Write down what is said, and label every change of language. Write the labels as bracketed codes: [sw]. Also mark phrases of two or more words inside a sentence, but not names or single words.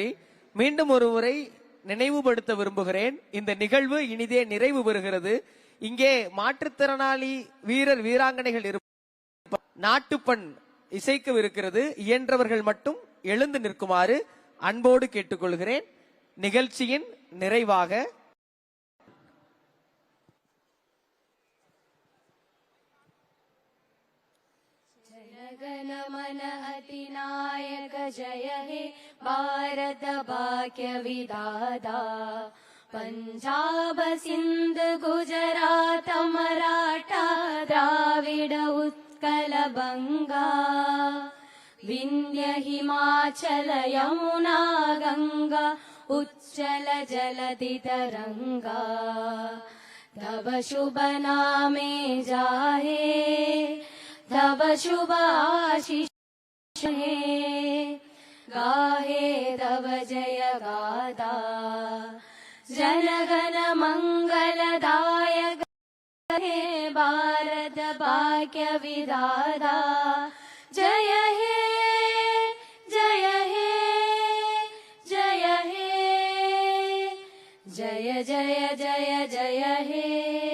[ta] மீண்டும் ஒரு முறை நினைவுபடுத்த விரும்புகிறேன், இந்த நிகழ்வு இனிதே நிறைவு பெறுகிறது. இங்கே மாற்றுத்திறனாளி வீரர் வீராங்கனைகள் நாட்டுப்பண் இசைக்கவிருக்கிறது. இயன்றவர்கள் மட்டும் எழுந்து நிற்குமாறு அன்போடு கேட்டுக்கொள்கிறேன். நிகழ்ச்சியின் நிறைவாக [bn] জনগণ মন অধিনায়ক জয় হে ভারত ভাগ্য বিধাতা পঞ্জাব সিন্ধ গুজরাট মরাঠা দ্রাবিড় উৎকল বঙ্গ বিন্ধ্য হিমাচল যমুনা গঙ্গা উচ্ছল জলধি তরঙ্গ তব শুভ নামে জাগে তব শুভ আশিস হে গাহে তব জয় গাথা জনগণ মঙ্গলদায়ক হে ভারত ভাগ্য বিধাতা জয় হে জয় হে জয় হে জয় জয় জয় জয় হে